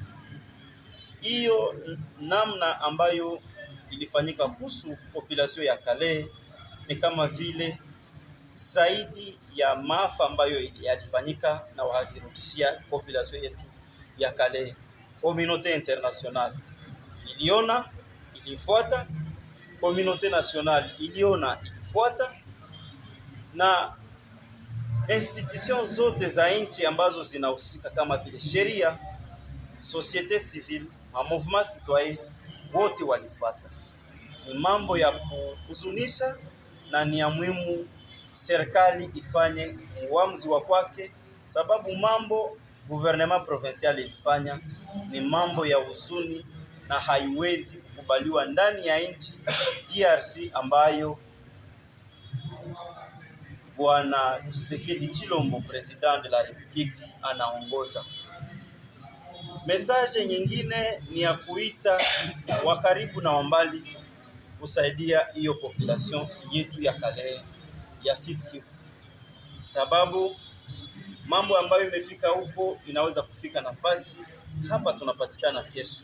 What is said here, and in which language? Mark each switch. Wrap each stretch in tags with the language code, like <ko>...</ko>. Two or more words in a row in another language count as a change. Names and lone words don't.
<sw>Hiyo namna ambayo ilifanyika kuhusu population ya Calais ni kama vile zaidi ya maafa ambayo yalifanyika na wahadhirutishia population yetu ya Calais.</sw> <fr>Communauté internationale</fr> <sw>iliona, ilifuata,</sw> <fr>communauté nationale</fr> <sw>iliona, ilifuata, na institution zote za nchi ambazo zinahusika kama vile sheria,</sw> <fr>société civile,</fr> <sw>na</sw> <fr>mouvement citoyen</fr> <sw>wote walifuata. Ni mambo ya kuhuzunisha na ni ya muhimu serikali ifanye uamuzi wa kwake, sababu mambo</sw> <fr>gouvernement provincial</fr> <sw>ilifanya ni mambo ya huzuni na haiwezi kukubaliwa ndani ya nchi DRC ambayo Bwana Tshisekedi Tshilombo,</sw> <fr>president de la République,</fr> <sw>anaongoza. Message nyingine ni ya kuita wa karibu na wambali kusaidia hiyo population yetu ya Calais ya Sud Kivu, sababu mambo ambayo imefika huko inaweza kufika nafasi hapa tunapatikana kesho,</sw>